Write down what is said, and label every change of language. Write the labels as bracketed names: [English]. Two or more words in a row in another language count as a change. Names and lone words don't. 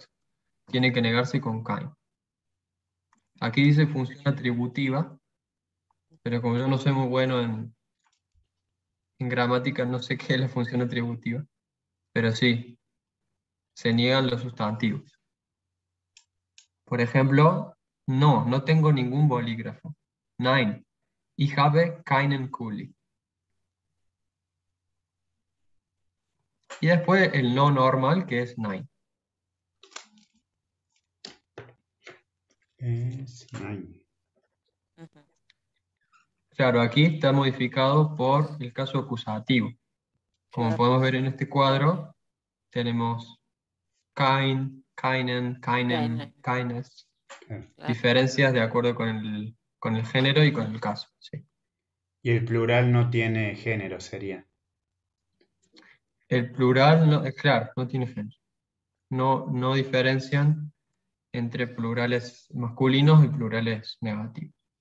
[Spanish] Tiene que negarse con kein. Aquí dice función atributiva, pero como yo no soy muy bueno en gramática, no sé qué es la función atributiva, pero sí, se niegan los sustantivos. Por ejemplo, no tengo ningún bolígrafo. [German] Nein, ich habe keinen Kuli. [Spanish] Y después el no normal, que es nein. Es nein. Ujú. Claro, aquí está modificado por el caso acusativo. Como Claro, podemos ver en este cuadro, tenemos [German] kein, keinen, keinen, [Spanish] Gainer, keines. Claro. claro. Diferencias de acuerdo con el género y con el caso. Sí. Y el plural no tiene género, sería. El plural, no, claro, no tiene género. No diferencian entre plurales masculinos y plurales negativos.